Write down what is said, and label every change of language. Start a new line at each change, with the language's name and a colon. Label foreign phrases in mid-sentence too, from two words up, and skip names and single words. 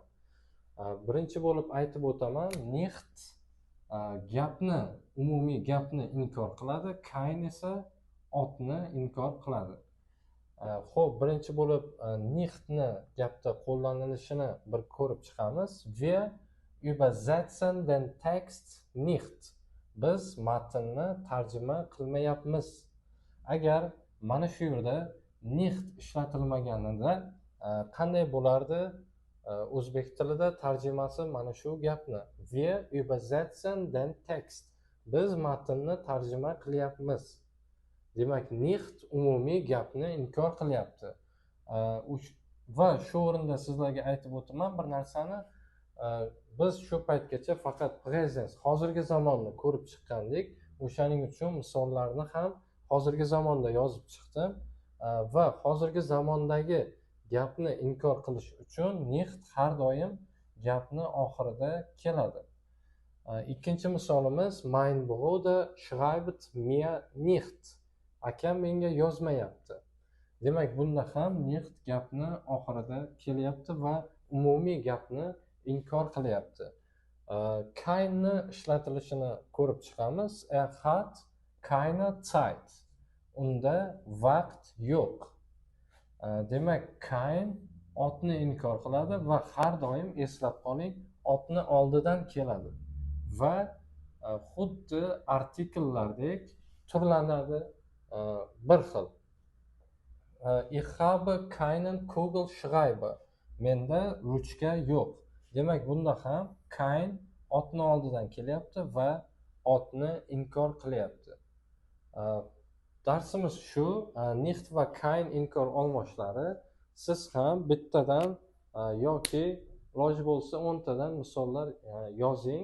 Uzbek: Birinchi bo'lib aytib o'taman, nicht gapni, umumiy gapni inkor qiladi, kein esa otni inkor qiladi. Xo'p, birinchi bo'lib nichtni gapda qo'llanilishini bir ko'rib chiqamiz.
German: Wir übersetzen den Text nicht.
Uzbek: Biz matnni tarjima qilmayapmiz. Agar mana shu yerda nicht ishlatilmaganida qanday bo'lardi? O'zbek tilida tarjimasi mana shu gapni.
German: Wir übersetzen den Text.
Uzbek: Biz matnni tarjima qilyapmiz. Demak, nicht umumiy gapni inkor qilyapti. Va shu o'rinda sizlarga aytib o'taman bir narsani. Biz shu paytgacha faqat present, hozirgi zamonni ko'rib chiqqandik. O'shaning uchun misollarni ham hozirgi zamonda yozib chiqdim va hozirgi zamondagi gapni inkor qilish uchun nicht har doim gapni oxirida keladi. Ikkinchi misolimiz
German: mein Bruder schreibt mir nicht.
Uzbek: Akam menga yozmayapti. Demak, bunda ham nicht gapni oxirida kelyapti va umumiy gapni inkor qilyapti. Keinni ishlatilishini ko'rib chiqamiz.
German: Hat keine Zeit.
Uzbek: Unda vaqt yo'q. Demak, kein otni inkor qiladi va har doim eslab qoling, otni oldidan keladi va xuddi artikellardek turlanadi bir xil.
German: Ich habe keinen Kugelschreiber.
Uzbek: Menda ruchka yo'q. Demak, bunda ham kein otni oldidan kelyapti va otni inkor qilyapti. Darsimiz shu, nicht va kein inkor olmoshlari. Siz ham bittadan yoki iloji bo'lsa 10 tadan misollar yozing.